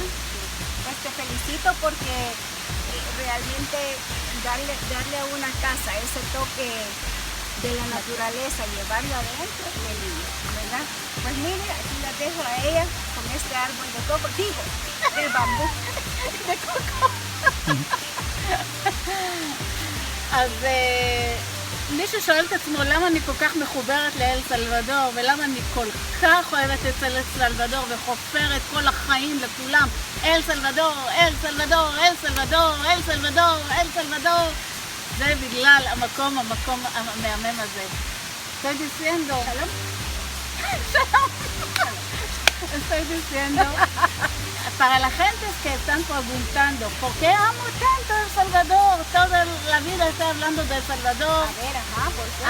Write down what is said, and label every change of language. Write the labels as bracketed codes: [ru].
[es] Pues te felicito porque realmente darle a una casa ese toque de la naturaleza, llevarlo adentro, qué lindo, ¿verdad? Pues mire, aquí las dejo a ella con este árbol de coco, digo, del bambú, de coco. [he] אז מישהו שואל את עצמו למה אני כל כך מחוברת לאל סלבדור ולמה אני כל כך אוהבת את אל סלבדור וחופרת כל החיים לכולם אל סלבדור, אל סלבדור, אל סלבדור, אל סלבדור, אל סלבדור. זה בגלל המקום המהמם הזה. [es] Estoy diciendo, estoy diciendo, para la gente que están preguntando, ¿por qué amo tanto El Salvador? Toda la vida estoy hablando de El Salvador. A ver, ajá, ¿por qué?